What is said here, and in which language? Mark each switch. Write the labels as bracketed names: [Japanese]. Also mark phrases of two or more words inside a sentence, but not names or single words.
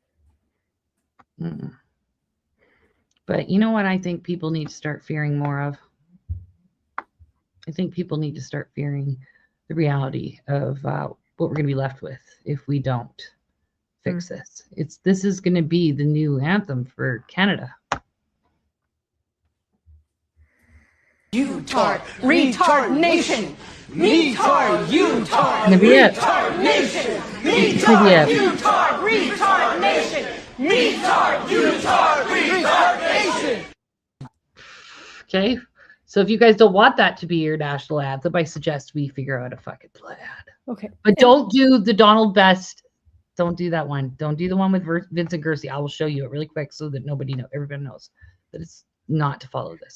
[English] But you know what I think people need to start fearing more of? I think people need to start fearing the reality of what we're going to be left with if we don't fix this. This is going to be the new anthem for Canada. Utard, retard nation. Retard, utard, retard nation. Retard, utard, retard nation. Retard, utard, retard nation. Okay, so if you guys don't want that to be your national anthem, I suggest we figure out a fucking plan. Okay, but don't do the Donald Best. Don't do that one. Don't do the one with Vincent Gersey. I will show you it really quick so that everybody knows that not to follow this.